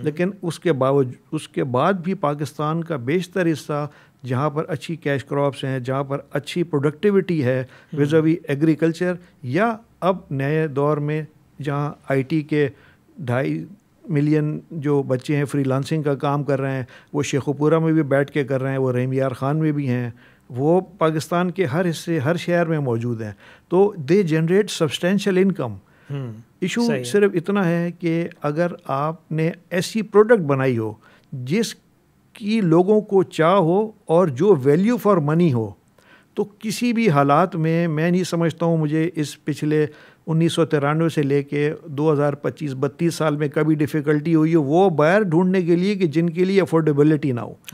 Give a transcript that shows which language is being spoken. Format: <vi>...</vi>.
<ur>لیکن اس کے بعد بھی پاکستان کا بیشتر حصہ جہاں پر اچھی کیش کراپس ہیں, جہاں پر اچھی پروڈکٹیوٹی ہے ویزاوی ایگریکلچر, یا اب نئے دور میں جہاں IT کے 2.5 ملین جو بچے ہیں فری لانسنگ کا کام کر رہے ہیں, وہ شیخوپورہ میں بھی بیٹھ کے کر رہے ہیں, وہ رحیم یار خان میں بھی ہیں, وہ پاکستان کے ہر حصے, ہر شہر میں موجود ہیں.</ur> <en>تو they generate substantial income.</en> <ur>Issue صرف اتنا ہے کہ اگر آپ نے ایسی پروڈکٹ بنائی ہو جس کی لوگوں کو چاہ ہو اور جو ویلیو فار منی ہو, تو کسی بھی حالات میں نہیں سمجھتا ہوں مجھے اس پچھلے 1993 سے لے کے 2025-32 سال میں کبھی ڈیفیکلٹی ہوئی ہے وہ بائر ڈھونڈنے کے لیے کہ جن کے لیے افورڈیبلٹی نہ ہو.</ur>